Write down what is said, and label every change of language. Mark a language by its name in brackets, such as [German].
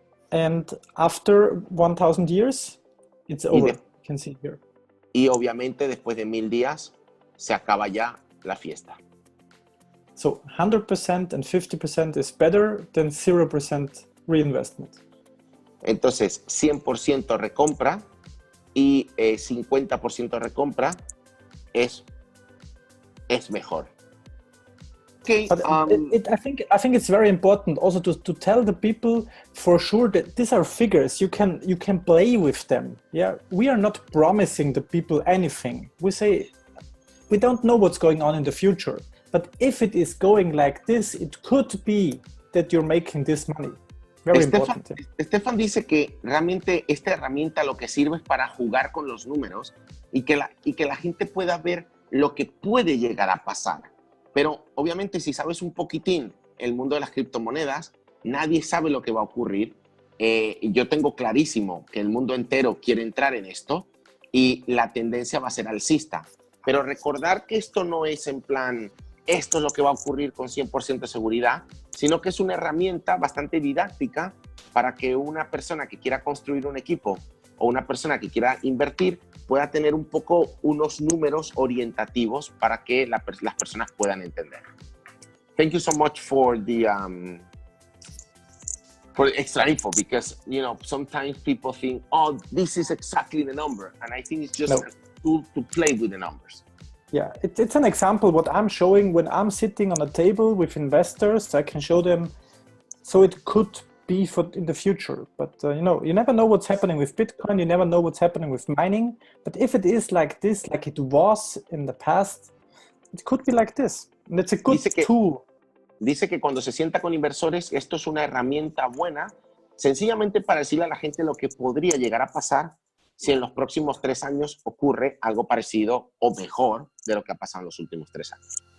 [English] And after 1,000 years, it's over. You can see here. [Spanish] Y obviamente después de 1,000 días, se acaba ya la fiesta. [English] So 100% and 50% is better than 0% reinvestment. [Spanish] Entonces, 100% recompra y 50% recompra es mejor. [English] Okay, But I think it's very important also to tell the people for sure that these are figures. You can play with them. Yeah, we are not promising the people anything. We say we don't know what's going on in the future, but if it is going like this, it could be that you're making this money. Very important. [Spanish] Stefan dice que realmente esta herramienta lo que sirve es para jugar con los números y que la gente pueda ver lo que puede llegar a pasar. Pero obviamente si sabes un poquitín el mundo de las criptomonedas, nadie sabe lo que va a ocurrir. Yo tengo clarísimo que el mundo entero quiere entrar en esto y la tendencia va a ser alcista. Pero recordar que esto no es en plan, esto es lo que va a ocurrir con 100% de seguridad, sino que es una herramienta bastante didáctica para que una persona que quiera construir un equipo o una persona que quiera invertir pueda tener un poco unos números orientativos para que las personas puedan entender. [English] Thank you so much for the extra info, because sometimes people think, oh, this is exactly the number, and I think it's just a tool to play with the numbers. Yeah, it's an example what I'm showing when I'm sitting on a table with investors. I can show them, so it could be in the future, but you never know what's happening with Bitcoin. You never know what's happening with mining. But if it is like this, like it was in the past, it could be like this, and it's a good tool. [Spanish] Dice que cuando se sienta con inversores, esto es una herramienta buena, sencillamente para decirle a la gente lo que podría llegar a pasar si en los próximos 3 años ocurre algo parecido o mejor de lo que ha pasado en los últimos 3 años.